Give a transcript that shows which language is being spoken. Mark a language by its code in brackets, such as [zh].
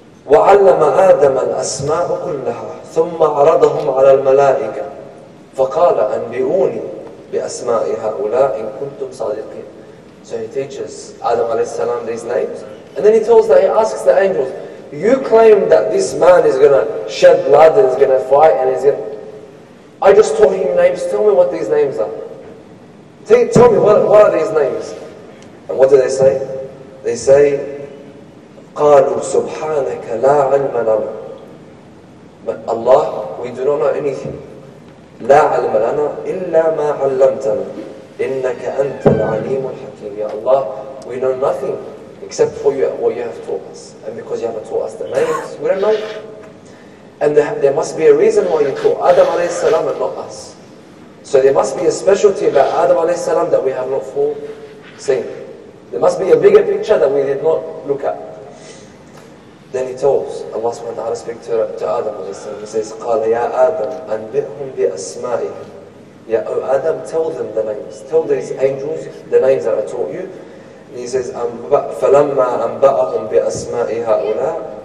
[ar] وعلم آدم الأسماء كلها ثم عرضهم على الملائكة فقال أنبئوني بأسماء هؤلاء إن كنتم صادقين. [en] So he teaches Adam alayhi salam these names, and then he asks the angels, you claim that this man is going to shed blood and is going to fight and is going to... I just taught him names, tell me what these names are. Tell me, what are these names? And what do they say? They say, [ar] قالوا سبحانك لا علم لنا. [en] But Allah, we do not know anything. [ar] لا علم لنا إلا ما علمتنا إنك أنت العليم الحكيم. [en] Ya Allah, we know nothing except for what you have taught us. And because you haven't taught us the names, we don't know. And there must be a reason why you taught Adam alayhi salam and not us. So there must be a specialty about Adam alayhi salam that we have not foreseen. There must be a bigger picture that we did not look at. Then he tells, Allah subhanahu wa ta'ala speaks to Adam alayhi salam. He says, [ar] قَالَ يَا آدَمْ أَنْبِئْهُمْ بِأَسْمَائِهِمْ. [en] Ya O Adam, tell them the names. Tell these angels the names that I taught you. And he says, [ar] فَلَمَّا أَنْبَأَهُمْ بِأَسْمَاءِ هَؤُلَاء.